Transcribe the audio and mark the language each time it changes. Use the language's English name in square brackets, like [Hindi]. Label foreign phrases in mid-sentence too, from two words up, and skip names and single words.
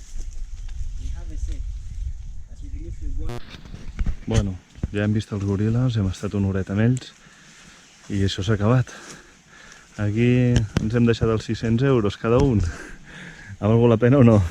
[English] We have a say that even if we go. [Catalan] Bueno, ja hem vist els goril·les, hem estat una horeta amb ells I això s'ha acabat. Aquí ens hem deixat els 600 euros cada un. Ha valgut la pena o no?